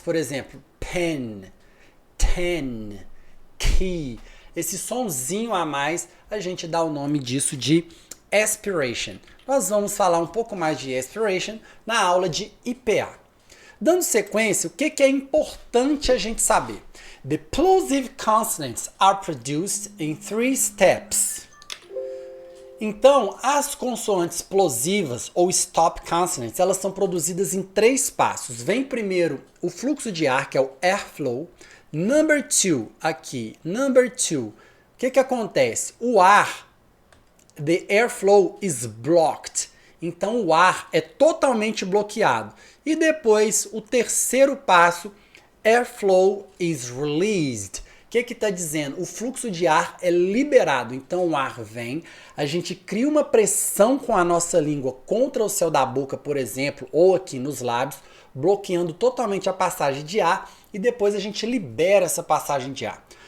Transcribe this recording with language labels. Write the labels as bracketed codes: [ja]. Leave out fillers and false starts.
[pt] Por exemplo, pen, ten, key. Esse sonzinho a mais, a gente dá o nome disso de aspiration. Nós vamos falar um pouco mais de aspiration na aula de IPA. Dando sequência, o que é importante a gente saber? [en] The plosive consonants are produced in 3 steps. [pt] Então, as consoantes plosivas ou stop consonants, elas são produzidas em 3 passos. Vem primeiro o fluxo de ar, que é o airflow. Number 2, aqui, number 2. O que acontece? O ar, [en] the airflow is blocked. [pt] Então o ar é totalmente bloqueado. E depois o terceiro passo, [en] airflow is released. [pt] O que está dizendo? O fluxo de ar é liberado. Então o ar vem, a gente cria uma pressão com a nossa língua contra o céu da boca, por exemplo, ou aqui nos lábios, bloqueando totalmente a passagem de ar e depois a gente libera essa passagem de ar.